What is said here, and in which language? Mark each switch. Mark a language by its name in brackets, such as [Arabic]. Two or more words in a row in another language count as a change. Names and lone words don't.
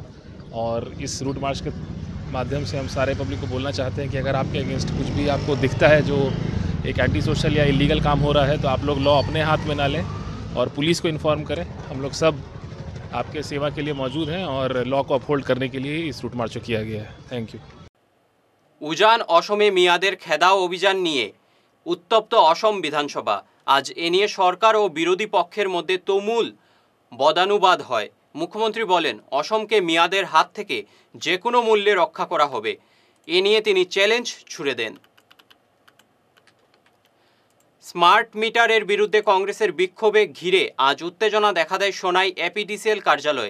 [Hindi] और इस [English] route march [Hindi] के माध्यम से हम सारे पब्लिक को बोलना चाहते हैं कि अगर आपके अगेंस्ट कुछ भी आपको दिखता है जो एक [English] anti social [Hindi] या इलीगल काम हो रहा है, तो आप लोग लॉ अपने हाथ में ना लें और पुलिस को इन्फॉर्म करें। हम लोग सब आपके सेवा के लिए मौजूद हैं और लॉ को अपहोल्ड करने के लिए इस [English] route march [Hindi] को किया गया है। [English] thank you. [Bangla] উজান অসমে মেয়াদের খেদাও অভিযান নিয়ে উত্তপ্ত অসম বিধানসভা। আজ এ নিয়ে সরকার ও বিরোধী পক্ষের মধ্যে তুমুল বদানুবাদ হয়। মুখ্যমন্ত্রী বলেন, অসমকে মেয়াদের হাত থেকে যে কোনো মূল্যে রক্ষা করা হবে। এ নিয়ে তিনি চ্যালেঞ্জ ছুড়ে দেন। [English] smart meter's [Bangla] বিরুদ্ধে কংগ্রেসের বিক্ষোভে ঘিরে আজ উত্তেজনা দেখা দেয় সোনাই এপিডিসিএল কার্যালয়ে।